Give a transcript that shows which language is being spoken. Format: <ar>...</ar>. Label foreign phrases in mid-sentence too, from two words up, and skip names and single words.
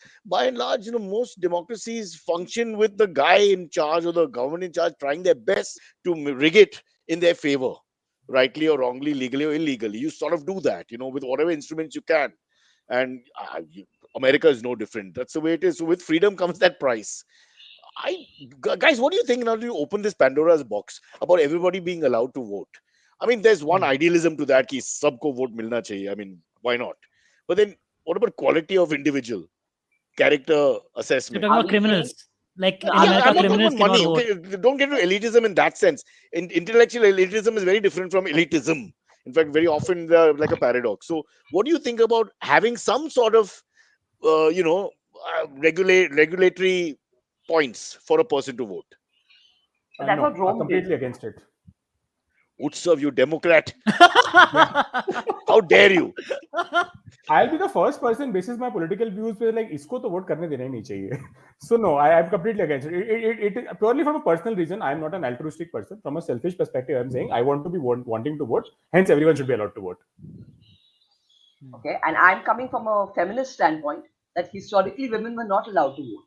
<en>By and large, most democracies function with the guy in charge or the government in charge trying their best to rig it in their favor, rightly or wrongly, legally or illegally. You sort of do that, with whatever instruments you can. And America is no different. That's the way it is. So with freedom comes that price. Guys, what do you think now? Do you open this Pandora's box about everybody being allowed to vote? I mean, there's one idealism to that,</en> <hi>कि सबको वोट मिलना चाहिए.</hi> <en>I mean, why not? But then, what about quality of individual character You're assessment? talking about criminals. Like in Yeah, Yeah, America, I'm not talking criminals about money. cannot vote. Okay, don't get into elitism in that sense. Intellectual elitism is very different from elitism. In fact, very often they're like a paradox. So, what do you think about having some sort of, regulatory points for a person to vote? But that's No, what Rome completely did. against it. Utsav, you Democrat. How dare you? I'll be the first person, basis my political views, where like</en> <hi>इसको तो वोट करने देना ही नहीं चाहिए.</hi> <en>So no, I'm completely against it. It purely from a personal reason. I'm not an altruistic person. From a selfish perspective, I'm saying I want to be wanting to vote. Hence, everyone should be allowed to vote. Okay, and I'm coming from a feminist standpoint that historically women were not allowed to vote.</en>